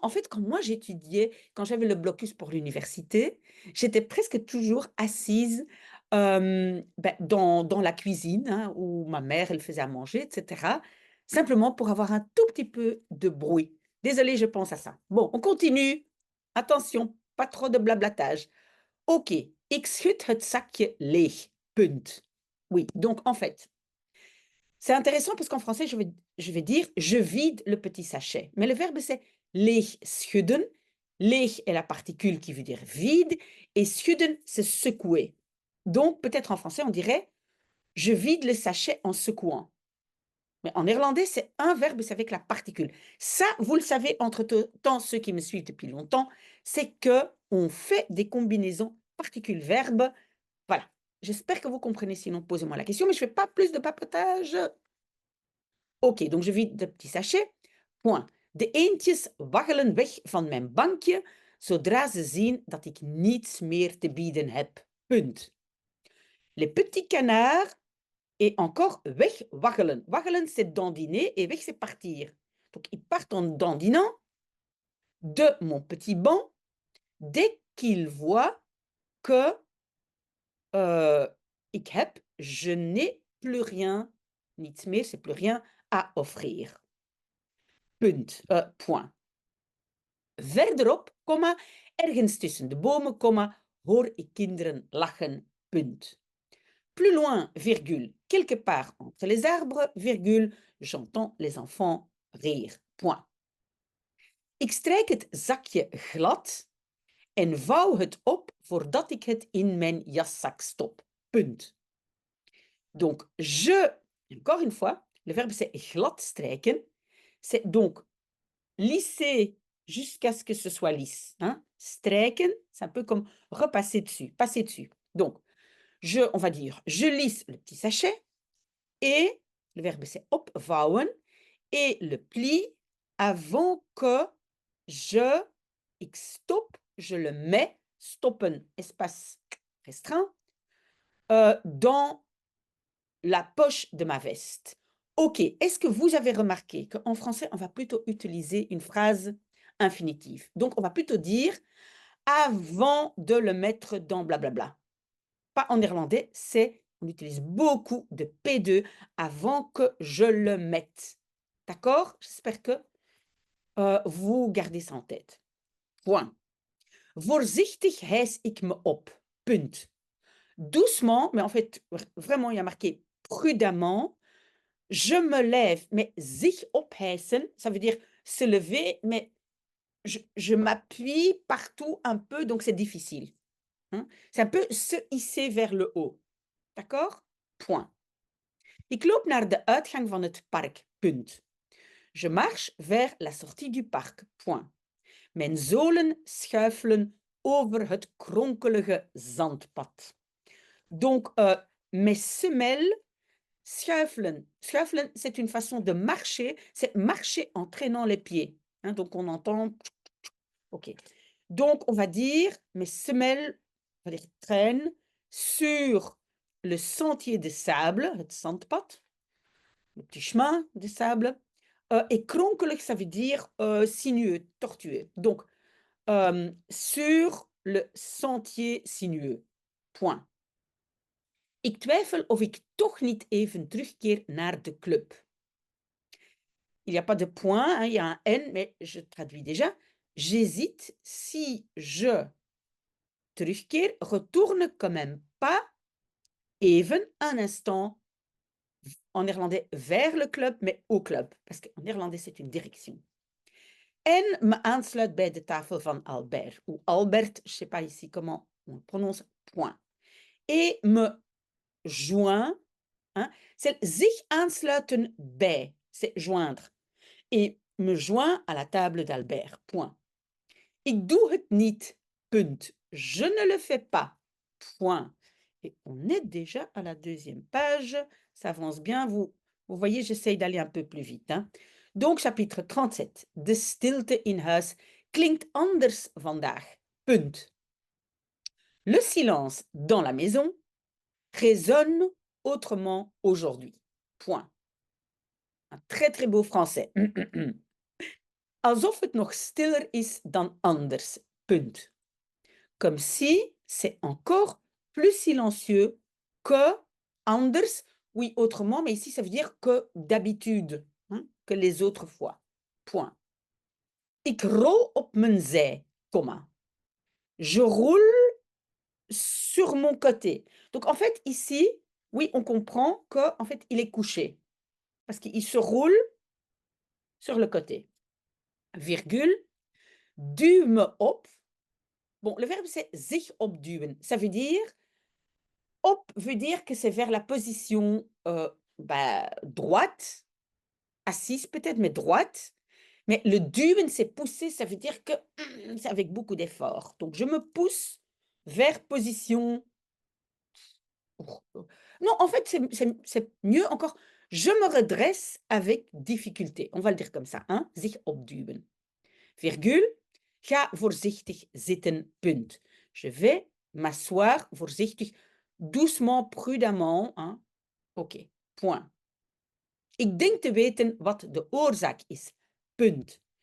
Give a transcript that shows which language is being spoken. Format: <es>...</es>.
<fr>En fait, quand moi j'étudiais, quand j'avais le blocus pour l'université, j'étais presque toujours assise dans la cuisine, hein, où ma mère, elle faisait à manger, etc. Simplement pour avoir un tout petit peu de bruit. Désolée, je pense à ça. Bon, on continue. Attention, pas trop de blablatage.</fr> <nl>OK, ik schud het zakje leeg. Punt.</nl> <fr>Oui, donc en fait, c'est intéressant parce qu'en français, je vais dire je vide le petit sachet. Mais le verbe, c'est leeg schudden. Leeg est la particule qui veut dire vide et schudden, c'est secouer. Donc, peut-être en français, on dirait je vide le sachet en secouant. Mais en néerlandais, c'est un verbe, c'est avec la particule. Ça, vous le savez, entre-temps, ceux qui me suivent depuis longtemps, c'est qu'on fait des combinaisons particule-verbe. Voilà. J'espère que vous comprenez, sinon posez-moi la question, mais je ne fais pas plus de papotage. OK, donc je vide de petit sachet. Point.</fr> <nl>De eendjes waggelen weg van mijn bankje, zodra ze zien dat ik niets meer te bieden heb. Punt.</nl> <fr>Les petits canards et encore wegwaggelen. Waggelen, c'est dandiner et weg, c'est partir. Donc, ils partent en dandinant de mon petit banc dès qu'ils voient que</fr> <nl>ik heb,</nl> <fr>je n'ai plus rien,</fr> <nl>niets meer,</nl> <fr>c'est plus rien à offrir.</fr> <nl>Punt,</nl> <fr>point.</fr> <nl>Verderop, comma, ergens tussen de bomen, comma, hoor ik kinderen lachen, punt.</nl> <fr>Plus loin, virgule, quelque part entre les arbres, virgule, j'entends les enfants rire, point.</fr> <nl>Ik strijk het zakje glad en vouw het op voordat ik het in mijn jaszak stop. Punt.</nl> <fr>Donc, je, encore une fois, le verbe c'est glad strijken. C'est donc lisser jusqu'à ce que ce soit lisse. Hein? Strijken, c'est un peu comme repasser dessus, passer dessus. Donc, on va dire, je lisse le petit sachet et le verbe c'est opvouwen et le pli avant que</fr> <nl>ik stop,</nl> <fr>je le mets, stoppen, espace restreint, dans la poche de ma veste. Ok, est-ce que vous avez remarqué qu'en français, on va plutôt utiliser une phrase infinitive. Donc, on va plutôt dire avant de le mettre dans blablabla. Pas en néerlandais, on utilise beaucoup de P2 avant que je le mette. D'accord? J'espère que vous gardez ça en tête. Point.</fr> <nl>Voorzichtig hijs ik me op. Punt.</nl> <fr>Doucement, mais en fait, vraiment, il y a marqué prudemment. Je me lève, mais zich ophijsen, ça veut dire se lever, mais je m'appuie partout un peu, donc c'est difficile. Hein? C'est un peu se hisser vers le haut. D'accord? Point.</fr> <nl>Ik loop naar de uitgang van het park. Punt.</nl> <fr>Je marche vers la sortie du parc. Point.</fr> <nl>Mijn zolen schuifelen over het kronkelige zandpad.</nl> <fr>Donc, mes semelles schuifelen. Schuifelen, c'est une façon de marcher. C'est marcher en traînant les pieds. Hein, donc, on entend... OK. Donc, on va dire, mes semelles, on va dire, traînent sur le sentier de sable, het zandpad, le petit chemin de sable. Et kronkelig, ça veut dire sinueux, tortueux. Donc, sur le sentier sinueux. Point.</fr> <nl>Ik twijfel of ik toch niet even terugkeer naar de club.</nl> <fr>Il n'y a pas de point, hein, il y a un N, mais je traduis déjà. J'hésite si je terugkeer, retourne quand même pas even un instant en néerlandais vers le club, mais au club. Parce qu'en néerlandais, c'est une direction.</fr> <nl>En me aansluit bij de tafel van Albert.</nl> <fr>Ou Albert, je ne sais pas ici comment on prononce, point. Et me joint, hein, c'est zich aansluiten bij, c'est joindre. Et me joint à la table d'Albert, point.</fr> <nl>Ik doe het niet, punt.</nl> <fr>Je ne le fais pas, point. Et on est déjà à la deuxième page, ça avance bien, vous voyez, j'essaye d'aller un peu plus vite. Hein. Donc, chapitre 37.</fr> <nl>De stilte in huis klinkt anders vandaag, punt.</nl> <fr>Le silence dans la maison résonne autrement aujourd'hui, point. Un très très beau français.</fr> <nl>Alsof het nog stiller is dan anders, punt.</nl> <fr>Comme si c'est encore plus silencieux que anders, oui, autrement, mais ici ça veut dire que d'habitude, hein, que les autres fois, point.</fr> <nl>Ik rol op mijn zij, comma.</nl> <fr>Je roule sur mon côté. Donc en fait ici, oui, on comprend que en fait il est couché parce qu'il se roule sur le côté. Virgule, duw me op. Bon, le verbe c'est zich opduwen. Ça veut dire, op veut dire que c'est vers la position droite, assise peut-être, mais droite. Mais le duwen, c'est pousser, ça veut dire que c'est avec beaucoup d'effort. Donc, je me pousse vers position... Non, en fait, c'est mieux encore. Je me redresse avec difficulté. On va le dire comme ça. Hein? Zich opduwen. Virgule.</fr> <nl>Ga voorzichtig zitten, punt.</nl> <fr>Je vais m'asseoir voorzichtig, doucement, prudemment. Hein? OK, point.</fr> <nl>Ik denk te weten wat de oorzaak is, punt.</nl>